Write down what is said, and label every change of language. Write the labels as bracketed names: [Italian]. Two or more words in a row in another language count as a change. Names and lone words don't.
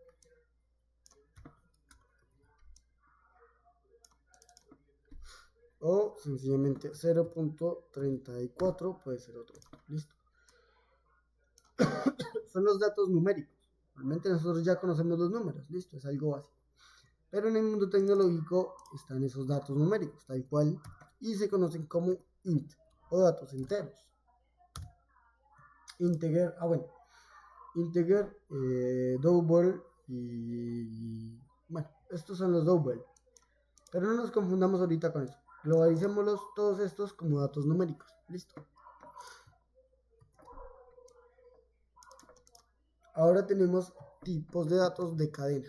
[Spanish] O sencillamente 0.34 puede ser otro. Listo. Son los datos numéricos. Realmente nosotros ya conocemos los números. Listo, es algo básico. Pero en el mundo tecnológico están esos datos numéricos, tal cual, y se conocen como int o datos enteros. [English] Integer, integer, double [Spanish] y bueno, estos son los double. Pero no nos confundamos ahorita con eso. Globalicémoslos todos estos como datos numéricos. Listo. Ahora tenemos tipos de datos de cadena.